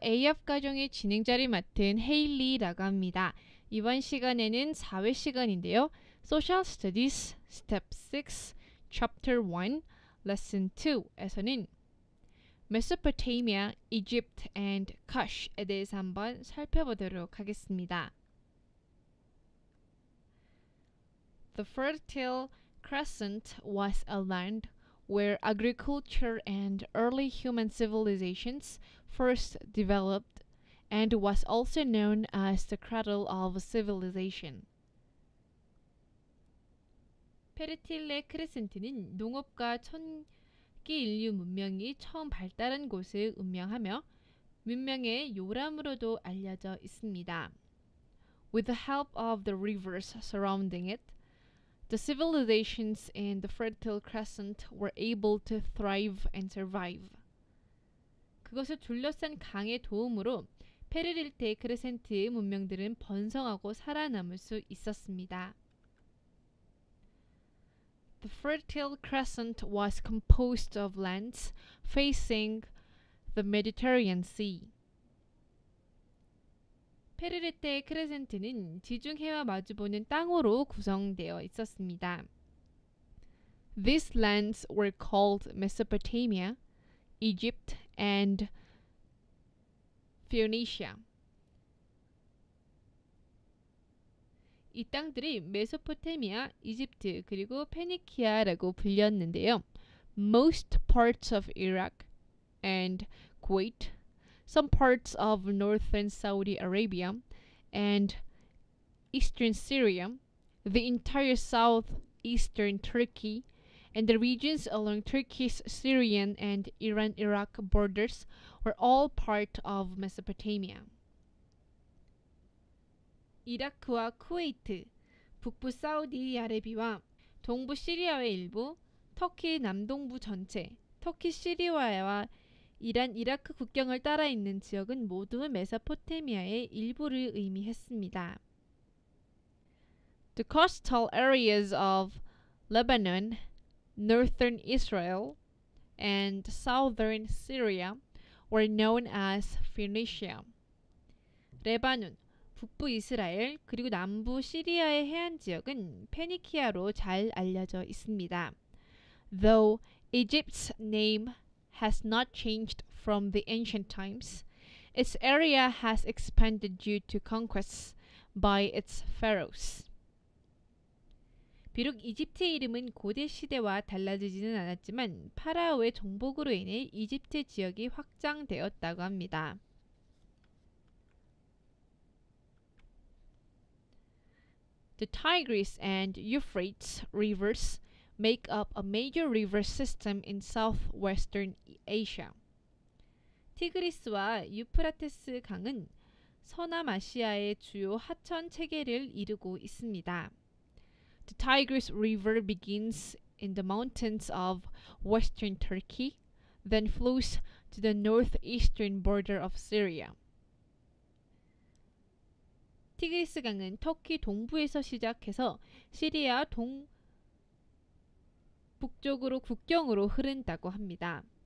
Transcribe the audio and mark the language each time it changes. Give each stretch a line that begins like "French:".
Korean: AF 가정의 진행자를 맡은 헤일리라고 합니다. 이번 시간에는 4회 시간인데요. Social Studies Step 6 Chapter 1 Lesson 2에서는 Mesopotamia, Egypt and Kush에 대해서 한번 살펴보도록 하겠습니다.
English: The Fertile Crescent was a land where agriculture and early human civilizations first developed and was also known as the cradle of civilization.
Korean: 페르틸레 크레센트는 농업과 천기 인류 문명이 처음 발달한 곳을 의미하며 문명의 요람으로도 알려져 있습니다.
English: With the help of the rivers surrounding it, the civilizations in the Fertile Crescent were able to thrive and survive.
Korean: 그것을 둘러싼 강의 도움으로 페르틸레 크레센트의 문명들은 번성하고 살아남을 수 있었습니다.
English: The Fertile Crescent was composed of lands facing the Mediterranean Sea.
Korean: 페르틸레 크레센트는 지중해와 마주보는 땅으로 구성되어 있었습니다.
English: These lands were called Mesopotamia, Egypt, and Phoenicia.
Korean: 이 땅들이 메소포타미아, 이집트, 그리고 페니키아라고 불렸는데요.
English: Most parts of Iraq and Kuwait, some parts of northern Saudi Arabia and eastern Syria, the entire southeastern Turkey, and the regions along Turkish, Syrian, and Iran-Iraq borders were all part of Mesopotamia.
Korean: 이라크와 쿠웨이트, 북부 사우디아라비아와 동부 시리아의 일부, 터키 남동부 전체, 터키 시리아와 이란 이라크 국경을 따라 있는 지역은 모두 메소포타미아의 일부를 의미했습니다.
English: The coastal areas of Lebanon, northern Israel, and southern Syria were known as Phoenicia.
Korean: 레바논, 북부 이스라엘, 그리고 남부 시리아의 해안 지역은 페니키아로 잘 알려져 있습니다.
English: Though Egypt's name has not changed from the ancient times, its area has expanded due to conquests by its pharaohs.
Korean: 비록 이집트의 이름은 고대 시대와 달라지지는 않았지만 파라오의 정복으로 인해 이집트 지역이 확장되었다고 합니다.
English: The Tigris and Euphrates rivers make up a major river system in southwestern Asia.
Korean: 티그리스와 유프라테스 강은 서남아시아의 주요 하천 체계를 이루고 있습니다.
English: The Tigris River begins in the mountains of western Turkey, then flows to the northeastern border of Syria.
Korean: 티그리스 강은 터키 동부에서 시작해서 시리아 북쪽으로 국경으로 흐른다고 합니다.